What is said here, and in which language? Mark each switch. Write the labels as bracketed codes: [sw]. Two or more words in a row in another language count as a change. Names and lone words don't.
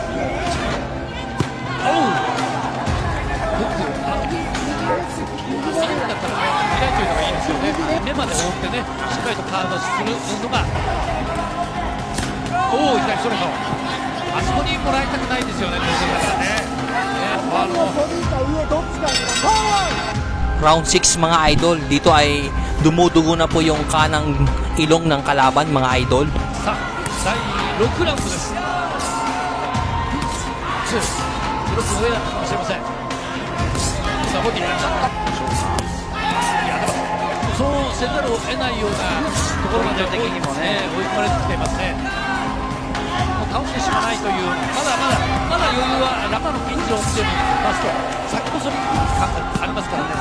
[ja] おうフックだったらね、開いておいた方がいいですよね。目まで覆ってね、しっかりとカードするのが、おお、左ストレート、あそこにもらいたくないですよね、当然だからね。 [tl] Round 6 mga idol, dito ay dumudugo na po yung kanang ilong ng kalaban mga idol. [ja] さあ、第6ラウンドです。ブロックの上だったかもしれません。さあ、ボディいや、でもそうせざるを得ないようなところまでポイント的にもね追い込まれてきていますね。もう倒してしまわないという、まだ余裕はラマのピンチを見てみますと、先細り感がありますからね。